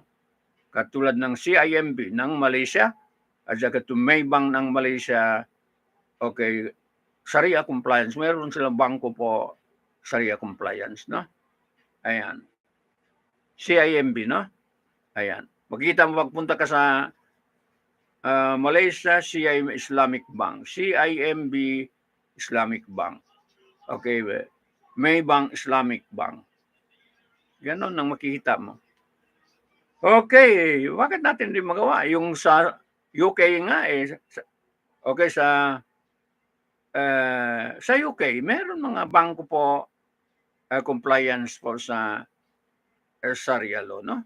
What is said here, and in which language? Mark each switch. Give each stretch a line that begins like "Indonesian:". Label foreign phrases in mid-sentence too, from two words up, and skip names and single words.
Filipino: Katulad ng CIMB ng Malaysia at saka itong Maybank ng Malaysia, okay,
English: Sharia compliance.
Filipino: Meron silang bangko po
English: Sharia compliance,
Filipino: no? Ayan. CIMB, no? Ayan. Makikita mo pagpunta ka sa Malaysia, CIMB Islamic Bank. CIMB Islamic Bank. Okay, Maybank Islamic Bank. Ganon ang makikita mo. Okay, bakit natin din magawa? Yung sa UK nga okay, sa UK, meron mga bangko po compliance po sa
English: Sharia law,
Filipino: no?